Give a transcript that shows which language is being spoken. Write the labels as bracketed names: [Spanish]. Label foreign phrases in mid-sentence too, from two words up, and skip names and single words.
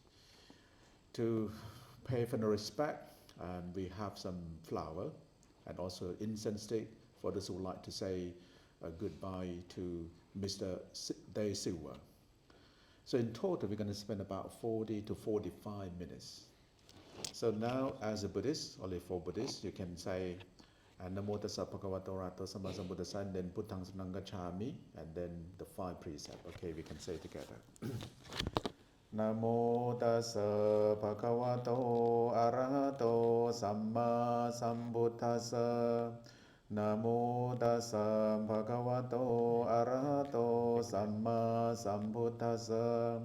[English] To pay final respect, we have some flower and also incense stick for those who would like to say goodbye to Mr. DE Silva. So in total, we're going to spend about 40 to 45 minutes. So now, as a Buddhist, only for Buddhists, you can say [Pali] Namo tassa bhagavato arahato samma sambuddhassa, [English] and then [Pali] Buddhaṃ saranang gacchāmi, [English] and then the 5 precepts. Okay, we can say it together. [Pali] Namo tassa bhagavato arahato samma sambuddhassa. Namo tassa bhagavato arahato samma sambuddhassa.